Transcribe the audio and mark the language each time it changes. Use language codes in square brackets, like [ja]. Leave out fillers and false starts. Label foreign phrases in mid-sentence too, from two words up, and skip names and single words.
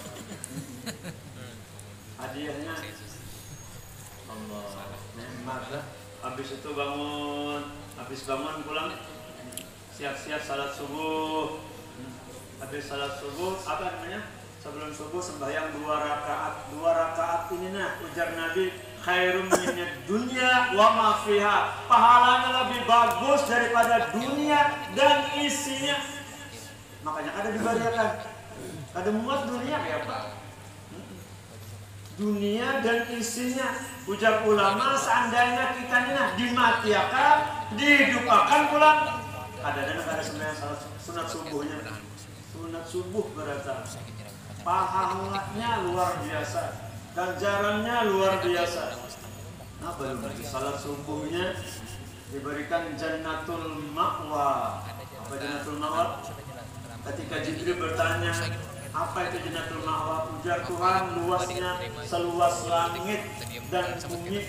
[bjn] Hadiahnya Allah nikmat lah. Habis itu habis bangun pulang siap-siap salat subuh. Habis salat subuh apa namanya? Sebelum subuh sembahyang 2 rakaat. 2 rakaat ini nah ujar Nabi [ar] خير من الدنيا وما فيها. [bjn] Pahalanya lebih bagus daripada dunia dan isinya. Makanya ada dibariakan. Ada muat dunia kayak apa? Dunia dan isinya. Ujar ulama seandainya kita ini nah dimatiakan, dihidupakan pulang. Ada sembahyang sunat subuhnya. Sunat subuh berarti pahalanya luar biasa, ganjarannya luar biasa. Nah, baru salat subuhnya diberikan [ar] جنة المأوى. [bjn] Apa [ar] جنة المأوى? [bjn] Ketika Jibril bertanya, apa itu [ar] جنة المأوى? [bjn] Ujar Tuhan, luasnya seluas langit dan bumi.